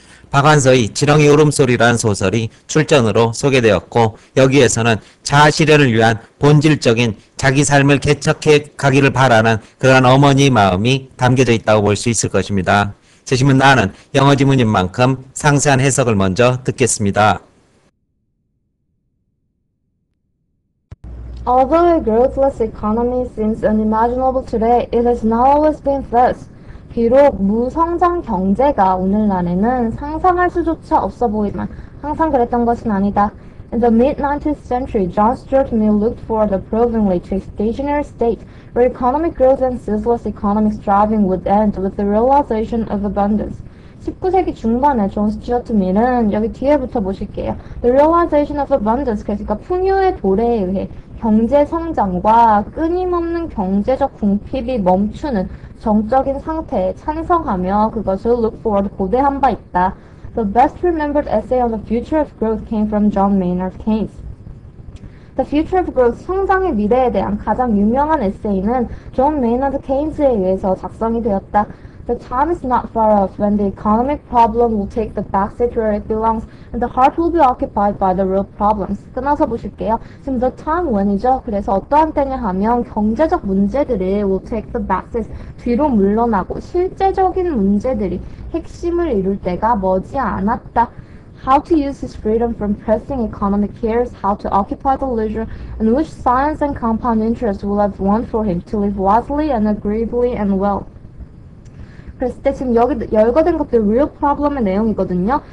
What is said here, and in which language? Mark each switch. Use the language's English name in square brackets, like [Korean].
[Korean] 박완서의 지렁이 울음소리라는 소설이 출전으로 소개되었고, 여기에서는 자아실현을 위한 본질적인 자기 삶을 개척해 가기를 바라는 그러한 어머니의 마음이 담겨져 있다고 볼 수 있을 것입니다. 제시문 나는 영어 지문인 만큼 상세한 해석을 먼저 듣겠습니다. [English] Although a growthless economy seems unimaginable today, it has not always been thus. [Korean] 비록 무성장 경제가 오늘날에는 상상할 수조차 없어 보이지만 항상 그랬던 것은 아니다. [English] In the mid-19th century, John Stuart Mill looked forward approvingly to a stationary state where economic growth and ceaseless economic striving would end with the realization of abundance. [Korean] 19세기 중반에 존 스튜어트 밀은 여기 뒤에부터 보실게요. [English] The realization of abundance, [Korean] 그러니까 풍요의 도래에 의해 경제 성장과 끊임없는 경제적 궁핍이 멈추는 정적인 상태에 찬성하며 그것을 [English] look forward [Korean] 고대한 바 있다. [English] The best remembered essay on the future of growth came from John Maynard Keynes. The Future of Growth, [Korean] 성장의 미래에 대한 가장 유명한 에세이는 존 메이너드 케인스에 의해서 작성이 되었다. [English] The time is not far off when the economic problem will take the backseat where it belongs and the heart will be occupied by the real problems. [Korean] 끊어서 보실게요. 지금 [English] the time when [Korean] 이죠. 그래서 어떠한 때냐 하면 경제적 문제들이 [English] will take the backseat, [Korean] 뒤로 물러나고 실제적인 문제들이 핵심을 이룰 때가 머지 않았다. [English] How to use his freedom from pressing economic cares, how to occupy the leisure, and which science and compound interest will have won for him to live wisely and agreeably and well. [Korean] 그랬을 때 지금 여기 열거된 것도 real problem의 내용이거든요.